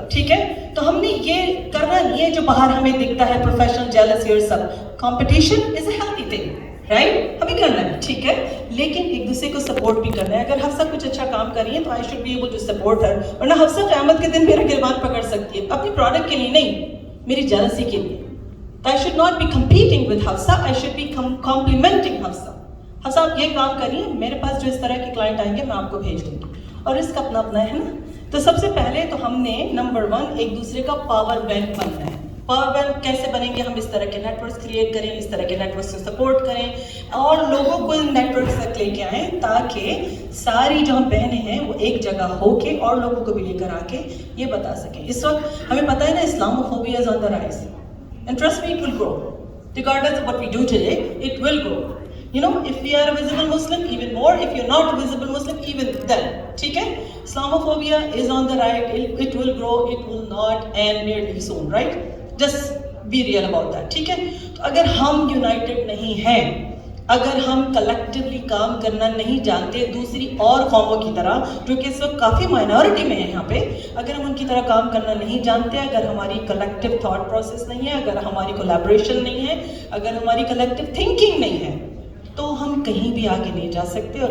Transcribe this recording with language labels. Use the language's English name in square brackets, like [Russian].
[Urdu] ٹھیک ہے, تو ہم نے یہ کرنا نہیں ہے جو باہر ہمیں دکھتا ہے, پروفیشنل جیلسی اور سب. [English] competition is a healthy thing, right, [Urdu] ہمیں کرنا ہے. ٹھیک ہے, لیکن ایک دوسرے کو سپورٹ بھی کرنا ہے. اگر حفصہ کچھ اچھا کام کر رہی ہے تو [English] I should be able to support her, [Urdu] ورنہ حفصہ قیامت کے دن میرا گربان پکڑ سکتی ہے اپنی پروڈکٹ کے لیے نہیں, میری جیلسی کے لیے. تو [English] I should not be competing with Hafsa, I should be complimenting Hafsa. [Urdu] Hafsa آپ یہ کام کریے, میرے پاس جو اس طرح کے کلائنٹ آئیں گے میں آپ کو بھیج دوں گی, اور اس کا اپنا اپنا ہے نا. تو سب سے پہلے تو ہم نے نمبر 1 ایک دوسرے کا پاور بینک بننا ہے. پاور بینک کیسے بنیں گے؟ ہم اس طرح کے نیٹورکس کریٹ کریں, اس طرح کے نیٹورکس سے سپورٹ کریں اور لوگوں کو ان نیٹورکس تک لے کے آئیں, تاکہ ساری جو ہم بہنیں ہیں وہ ایک جگہ ہو کے اور لوگوں کو بھی لے کر آ کے یہ بتا سکیں. اس وقت ہمیں پتہ ہے نا, [English] Islamophobia is on the rise. And trust me, it will grow. Regardless of what we do today, it will grow. You know, if we are a visible Muslim, even more. If you're not a visible Muslim, even then. [Urdu] ٹھیک ہے, [English] Islamophobia is on the rise. It will grow. It will not end nearly soon, right? Just be real about that. [Urdu] ٹھیک ہے, تو اگر ہم United نہیں ہیں, اگر ہم کلیکٹیولی کام کرنا نہیں جانتے دوسری اور قوموں کی طرح جو کہ اس وقت کافی مائنورٹی میں ہے یہاں پہ, اگر ہم ان کی طرح کام کرنا نہیں جانتے, اگر ہماری کلیکٹیو تھاٹ پروسیس نہیں ہے, اگر ہماری کولیبریشن نہیں ہے, اگر ہماری کلیکٹیو تھنکنگ نہیں ہے, تو ہم کہیں بھی آگے نہیں جا سکتے.